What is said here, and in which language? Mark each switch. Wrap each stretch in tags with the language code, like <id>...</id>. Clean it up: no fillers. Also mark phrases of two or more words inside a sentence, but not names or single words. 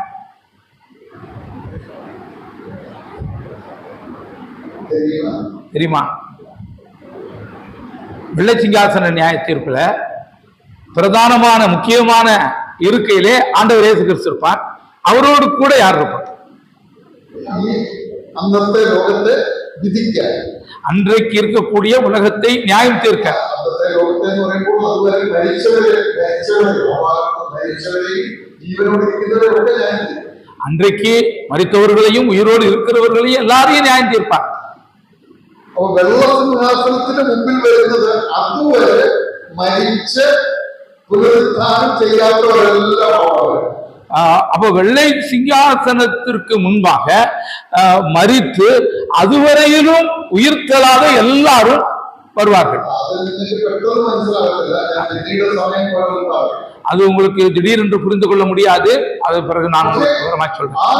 <ta>தெரியுமா? வெள்ளை சிங்காசன நியாய தீர்ப்புல பிரதானமான முக்கியமான இருக்கையிலே ஆண்டவர் இயேசு கிறிஸ்து இருப்பார். அவரோடு கூட யார் இருப்பார்?</ta> <ml>അന്നത്തെ ലോകത്തെ വിധിക്കാൻ,</ml> <ta>அன்றைக்கு இருக்கக்கூடிய உலகத்தை நியாயம் தீர்க்க.</ta> <ml>അന്നത്തെ ലോകത്തെ എന്ന് പറയുമ്പോൾ അതുവരെ മരിച്ചവരെയും ജീവനോട് ഇരിക്കുന്നവരൊക്കെ ന്യായം തീർക്കും.</ml> <ta>அன்றைக்கு மரித்தவர்களையும் உயிரோடு இருக்கிறவர்களையும் எல்லாரையும் நியாயம் தீர்ப்பார்.</ta> <ml>അപ്പൊ വെള്ളസിംഹാസനത്തിന് മുമ്പിൽ വരുന്നത് അതുവരെ മരിച്ച് പുനരുത്ഥാനം ചെയ്യാത്തവരെല്ലാം.</ml> <ta>அப்ப வெள்ளை சிங்காசனத்திற்கு முன்பாக மரித்து அதுவரையிலும் உயிர்த்தலாத எல்லாரும் வருவார்கள். அது உங்களுக்கு திடீரென்று புரிந்து கொள்ள முடியாது. அது பிறகு நான் விவரமாக சொல்றேன்.</ta>